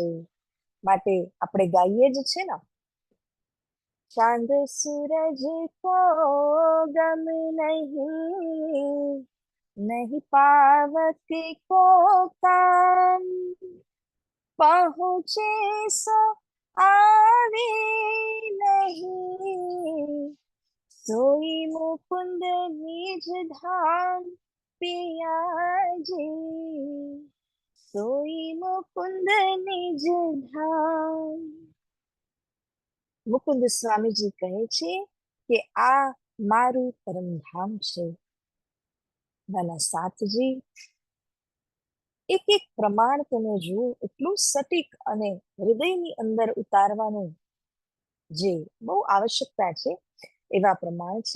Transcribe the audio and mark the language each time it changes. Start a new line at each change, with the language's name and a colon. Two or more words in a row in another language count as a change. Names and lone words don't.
Gujarati: માટે આપણે ગાઈએ જ છે ને,
Hindi: चांद सूरज को गम नहीं, नहीं पावत को काम, પहुंचे સો आवे नहीं, सोई मुकुंद निज धाम पिया जी, सोई मुकुंद निज धाम.
Gujarati: મુકુંદ સ્વામીજી કહે છે કે આ મારું પરમધામ છે. નાના સાથજી, એક એક પ્રમાણ તમે જુઓ, એટલું સટીક અને હૃદયની અંદર ઉતારવાનું જે બહુ આવશ્યકતા છે એવા પ્રમાણ છે.